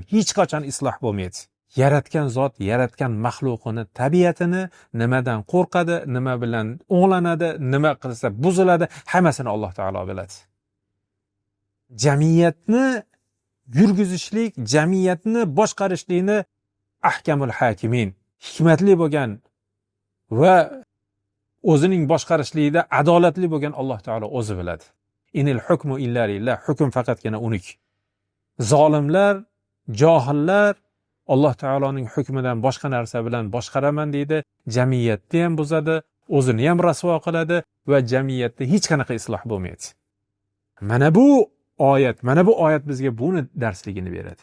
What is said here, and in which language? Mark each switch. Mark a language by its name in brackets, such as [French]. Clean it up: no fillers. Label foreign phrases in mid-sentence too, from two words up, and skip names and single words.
[Uzbek] Hech qachon isloh bo'lmaydi. Yaratgan zot, yaratgan maxluqini, tabiatini, nimadan qo'rqadi, nima bilan o'nglanadi, nima qilsa buziladi, hammasini Alloh taolo biladi. Jamiyatni yurgizishlik, jamiyatni boshqarishlikni [Arabic] أحكم الحاكمين, [Uzbek] hikmatli bo'lgan va o'zining boshqarishlikda adolatli bo'lgan Alloh taolo o'zi biladi. [Arabic] إن الحكم إلا لله, [Uzbek] hukm faqatgina unik. Zolimlar, johillar Alloh taoloning hukmidan boshqa narsa bilan boshqaraman deydi, jamiyatni ham buzadi, o'zini ham rasvo qiladi va jamiyatda hech qanaqa isloh bo'lmaydi. Mana bu oyat bizga buni darsligini beradi.